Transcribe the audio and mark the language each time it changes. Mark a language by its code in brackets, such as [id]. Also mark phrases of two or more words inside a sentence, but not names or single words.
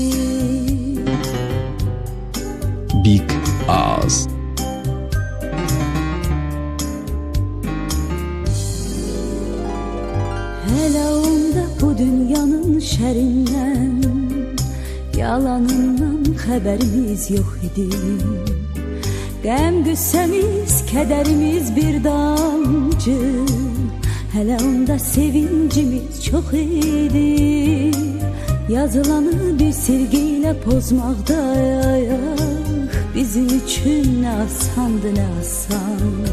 [tr] Big Ağız. Hele onda bu dünyanın şerinden, yalanından haberimiz yok idi. [az] Qəm qüssəmiz, kədərimiz bir damcı. Hələ onda sevincimiz çox idi. Yazılanı bir silgiyle pozmaqda bizim üçün nə asandı, nə asan.